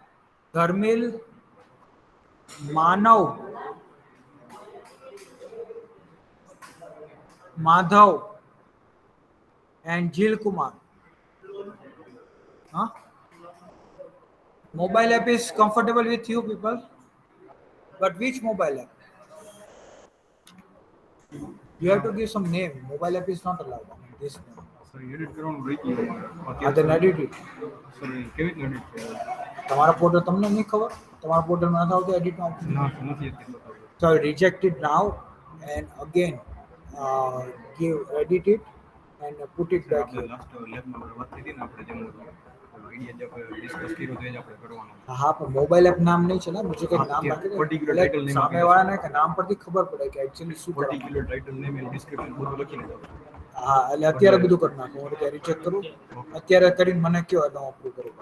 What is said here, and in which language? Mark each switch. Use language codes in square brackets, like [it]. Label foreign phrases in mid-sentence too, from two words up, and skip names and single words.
[en] Dharmil, Manav, Madhav, and Jil Kumar. Huh? Mobile app is comfortable with you people, but which mobile app? You have to give some name. Mobile app is not allowed. I mean, this name. [gu] So edit કરવાનું રહી ગયું [en] Ah, then edit it. [gu] સર કેવી રીતે edit કરવાનું? તમારા પોર્ટલ તમને નહીં ખબર તમારા પોર્ટલમાં નથી આવતું એડિટમાં option? ના નથી અત્યારે બતાવતું. [en] So I reject it now and again give edit it and put it back [gu] આપણે [en] here. [gu] લાસ્ટ લેબમાં વાત થઈ હતી ને આપણે જેમ આઈડિયા જે આપણે ડિસ્કસ કર્યો તો એ જ આપણે કરવાનું. હા પણ [en] mobile app [gu] નામ નહીં છે ને બીજું કંઈક નામ રાખી દે [en] Particular [gu] એટલે [en] title name [gu] સામેવાળાને કે નામ પરથી ખબર પડે કે એકચ્યુઅલી શું કરવાનું. [en] particular title name and description [gu] બધું લખીને જાવ. હા એટલે અત્યારે બધું કરી નાખું હું રીતે રિચેક કરું અત્યારે કરીને મને કયો એટલે હું અપ્રૂવ કરું